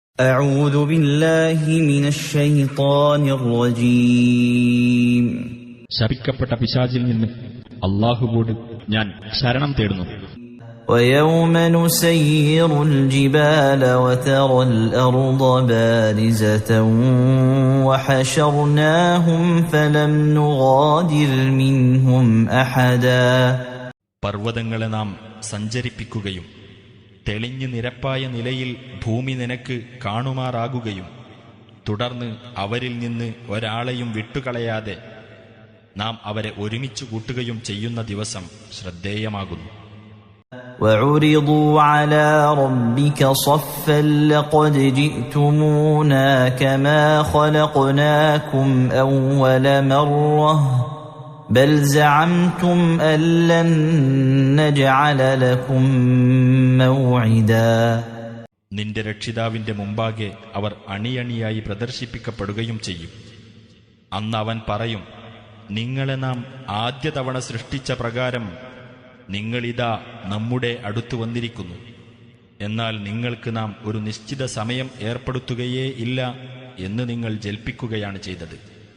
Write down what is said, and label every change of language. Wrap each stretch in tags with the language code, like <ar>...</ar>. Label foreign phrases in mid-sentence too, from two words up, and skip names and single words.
<ar>أعوذ بالله من الشيطان الرجيم</ar> <ml>ശപിക്കപ്പെട്ട പിശാചിൽ നിന്ന് അല്ലാഹുവോട് ഞാൻ ശരണം തേടുന്നു.</ml> <ar>ويوم نسير الجبال وترى الأرض بارزة وحشرناهم فلم نغادر منهم أحدا.</ar> <ml>പർവ്വതങ്ങളെ നാം സഞ്ചരിപ്പിക്കുകയും തെളിഞ്ഞു നിരപ്പായ നിലയിൽ ഭൂമി നിനക്ക് കാണുമാറാകുകയും തുടർന്ന് അവരിൽ നിന്ന് ഒരാളെയും വിട്ടുകളയാതെ നാം അവരെ ഒരുമിച്ചു കൂട്ടുകയും ചെയ്യുന്ന ദിവസം ശ്രദ്ധേയമാകുന്നു.</ml> <ar>وعرضوا على ربك صفا لقد جئتمونا كما خلقناكم أول مرة بل زعمتم أن لن نجعل لكم موعدا.</ar> <ml>നിന്റെ രക്ഷിതാവിന്റെ മുമ്പാകെ അവർ അണിയണിയായി പ്രദർശിപ്പിക്കപ്പെടുകയും ചെയ്യും. അന്ന് അവൻ പറയും, നിങ്ങളെ നാം ആദ്യ തവണ സൃഷ്ടിച്ച പ്രകാരം നിങ്ങളിതാ നമ്മുടെ അടുത്തു വന്നിരിക്കുന്നു. എന്നാൽ നിങ്ങൾക്ക് നാം ഒരു നിശ്ചിത സമയം ഏർപ്പെടുത്തുകയേ ഇല്ല എന്ന് നിങ്ങൾ ജൽപ്പിക്കുകയാണ് ചെയ്തത്.</ml>